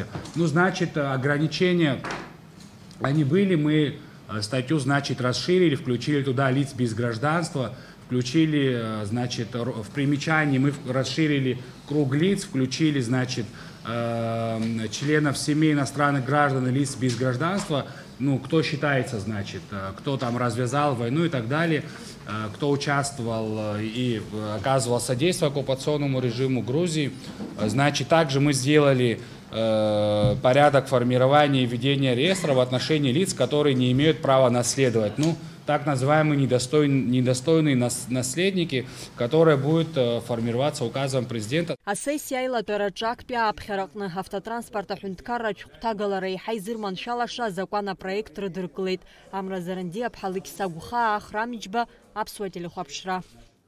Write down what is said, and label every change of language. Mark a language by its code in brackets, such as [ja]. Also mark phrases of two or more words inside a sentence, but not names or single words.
[ru] Ну, значит, ограничения, они были, мы статью, значит, расширили, включили туда лиц без гражданства, включили, значит, в примечании мы расширили круг лиц, включили, значит, членов семей иностранных граждан и лиц без гражданства, ну, кто считается, значит, кто там развязал войну и так далее, кто участвовал и оказывал содействие оккупационному режиму Грузии. Значит, также мы сделали порядок формирования и ведения реестра в отношении лиц, которые не имеют права наследовать. Ну, так называемые недостойные наследники, которые будут формироваться указом президента. [ab] Асессия аилатәараҿы актәи ааԥхьараҟны автотранспорт аҳәынҭқарратә шәҟәҭагалара еиҳа изырманшәалаша азакәан апроект рыдыркылеит. Амра Заранди, Аԥҳа Лықьса Гәхаа, Ахрамиџьба, Аԥсуа телехәаԥшра.